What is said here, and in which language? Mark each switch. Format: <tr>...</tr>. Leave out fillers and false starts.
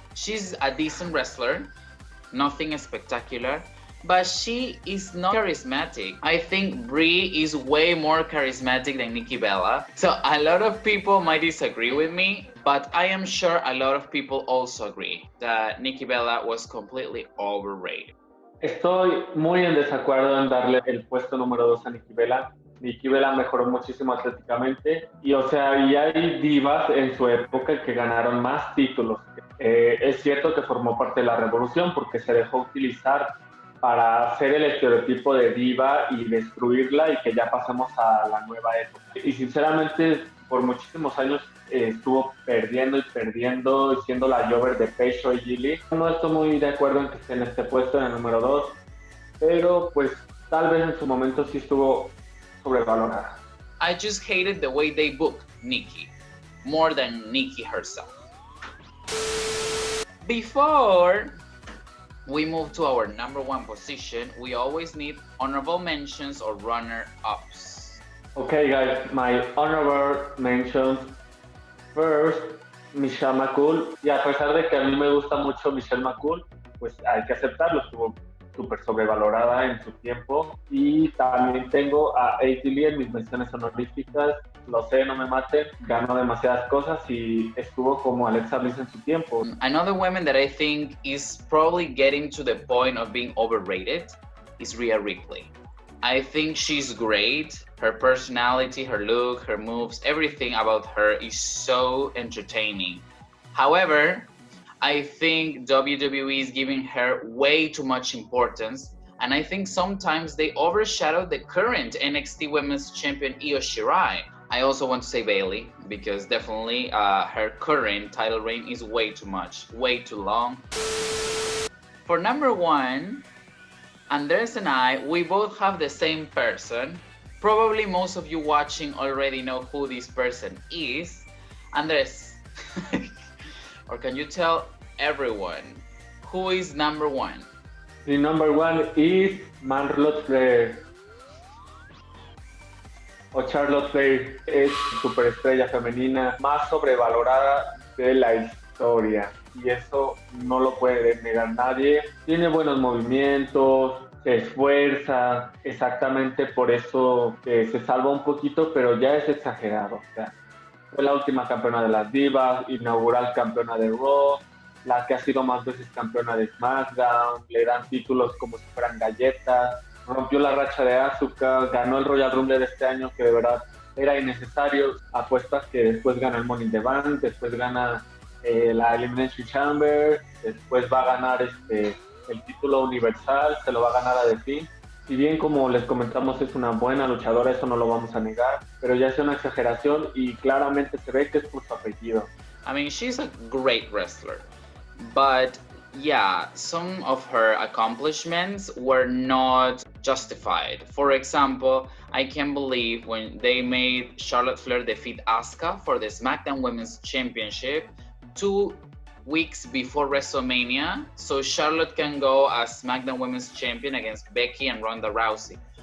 <en>She's a decent wrestler, nothing spectacular, but she is not charismatic. I think Brie is way more charismatic than Nikki Bella. So a lot of people might disagree with me, but I am sure a lot of people also agree that Nikki Bella was completely overrated.</en> <es>Estoy muy en desacuerdo en darle el puesto número 2 a Nikki Bella. Nikki Bella mejoró muchísimo atléticamente y, o sea, y hay divas en su época que ganaron más títulos. Es cierto que formó parte de la revolución porque se dejó utilizar para hacer el estereotipo de diva y destruirla y que ya pasemos a la nueva época. Y sinceramente, por muchísimos años estuvo perdiendo, siendo la Jover de Paige y Gilly. No estoy muy de acuerdo en que esté en este puesto, en el número 2, pero pues tal vez en su momento sí estuvo sobrevalorada.</es> <en>I just hated the way they booked Nikki, more than Nikki herself. Before we move to our number one position, we always need honorable mentions or runner-ups. Okay guys, my honorable mentions. First, Michelle McCool.</en> <es>Y a pesar de que a mí me gusta mucho Michelle McCool, pues hay que aceptarlo, estuvo súper sobrevalorada en su tiempo. Y también tengo a AJ Lee en mis menciones honoríficas. Lo sé, no me maten, ganó demasiadas cosas y estuvo como Alexa Bliss en su tiempo.</es> <en>Another woman that I think is probably getting to the point of being overrated is Rhea Ripley. I think she's great. Her personality, her look, her moves, everything about her is so entertaining. However, I think WWE is giving her way too much importance, and I think sometimes they overshadow the current NXT Women's Champion Io Shirai. I also want to say Bayley, because definitely her current title reign is way too much, way too long. For number one, Andres and I, we both have the same person. Probably most of you watching already know who this person is. Andres, or can you tell everyone who is number one? The number one is Charlotte Flair.</en> <es>Charlotte Flair es superestrella femenina más sobrevalorada de la historia. Y eso no lo puede negar nadie. Tiene buenos movimientos, se esfuerza, exactamente por eso se salva un poquito, pero ya es exagerado. O sea, fue la última campeona de las divas, inaugural campeona de Raw, la que ha sido más veces campeona de SmackDown, le dan títulos como si fueran galletas, rompió la racha de Asuka, ganó el Royal Rumble de este año que de verdad era innecesario, apuestas que después gana el Money in the Bank, después gana la Elimination Chamber, después va a ganar el título universal, se lo va a ganar a The Fiend. Si bien, como les comentamos, es una buena luchadora, eso no lo vamos a negar, pero ya es una exageración y claramente se ve que es por su apellido.</es> <en>I mean, she's a great wrestler, but yeah, some of her accomplishments were not justified. For example, I can't believe when they made Charlotte Flair defeat Asuka for the SmackDown Women's Championship 2 weeks before WrestleMania, so Charlotte can go as SmackDown Women's Champion against Becky and Ronda Rousey.</en>